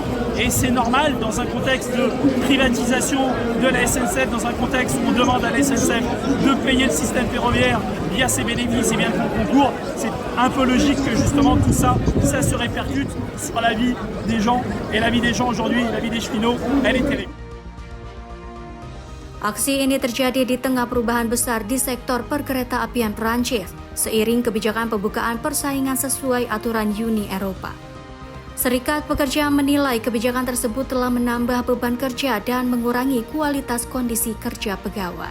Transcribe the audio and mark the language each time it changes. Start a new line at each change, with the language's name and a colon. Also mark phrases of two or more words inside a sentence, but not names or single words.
French: Et c'est normal dans un contexte de privatisation de la SNCF, dans un contexte où on demande à la SNCF de payer le système ferroviaire via ses bénéfices et via le concours. C'est un peu logique que justement tout ça, ça se répercute sur la vie des gens. Et la vie des gens aujourd'hui, la vie des cheminots, elle est terrible.
Indonesian: Aksi ini terjadi di tengah perubahan besar di sektor perkereta-apian Prancis, seiring kebijakan pembukaan persaingan sesuai aturan Uni Eropa. Serikat Pekerja menilai kebijakan tersebut telah menambah beban kerja dan mengurangi kualitas kondisi kerja pegawai.